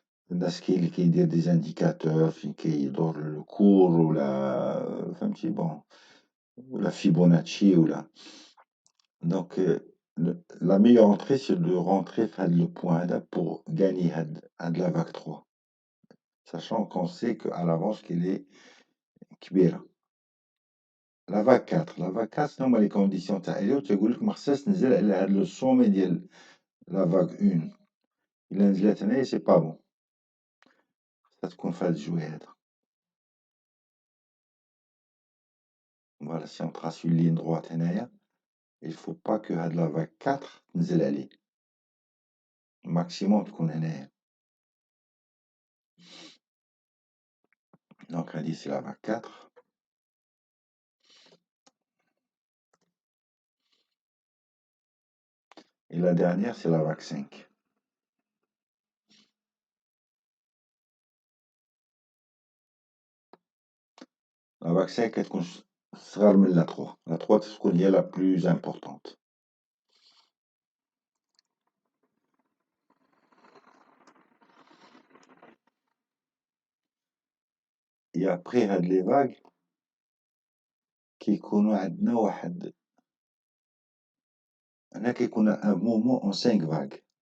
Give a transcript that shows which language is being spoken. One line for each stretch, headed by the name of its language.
Arabic: الناس كاين اللي كيدير دي زانديكاتور فين كيدور الكور ولا فهمتي بون ولا فيبوناتشي ولا.
French: دونك la meilleure entrée c'est de rentrer في هاد le point هذا pour gagner هاد la vague 3 sachant qu'on sait qu'à l'avance qu'elle est
Arabic: كبيرة. La vague 4 شنو هما لي كونديسيون تاع Elliott؟ تيقول لك ما خصهاش تنزل على هاد لو سومي ديال la vague 1. إلا نزلت هنايا سي با بون، خصها تكون في هاد الجوي هذا.
French: Voilà, si on trace une ligne droite هنايا il faut pas que هاد la vague 4
Arabic: تنزل عليه،
French: maximum
Arabic: تكون هنايا.
French: Donc هادي c'est la vague 4. Et la dernière c'est la vague 5. La vague 5
Arabic: كتكون صغار من
French: la 3. La 3 تكون هي la plus importante. Et après هاد les vagues
Arabic: كيكونوا عندنا واحد، هنا كيكون
French: un mouvement en 5 vagues.